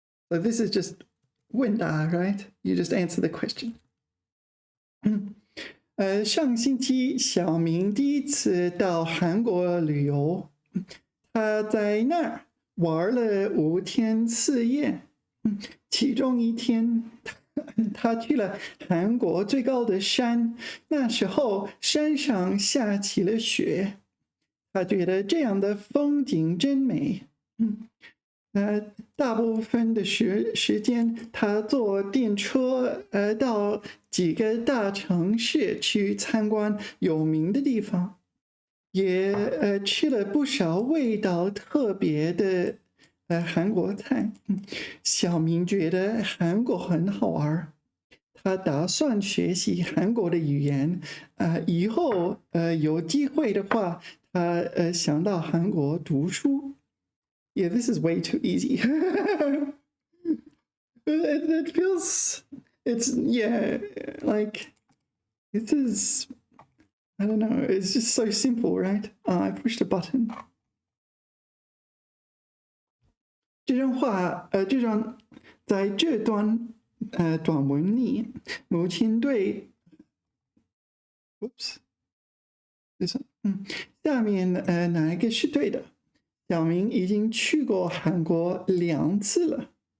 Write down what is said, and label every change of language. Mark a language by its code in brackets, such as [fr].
[en] So this is just 问答 right? You just answer the question. [zh] 上星期小明第一次到韩国旅游，他在那儿玩了5天4夜，其中一天他去了韩国最高的山，那时候山上下起了雪，他觉得这样的风景真美。大部分的时间他坐电车到几个大城市去参观有名的地方，也吃了不少味道特别的韩国菜。小明觉得韩国很好玩，他打算学习韩国的语言，以后有机会的话，他想到韩国读书。 [en] Yeah, this is way too easy. It feels, yeah, like, this is, I don't know, it's just so simple, right? I pushed a button. [zh] 这段话，在这段短文里，母亲对 ，oops， 下面哪一个是对的？小明已经去过韩国2次了。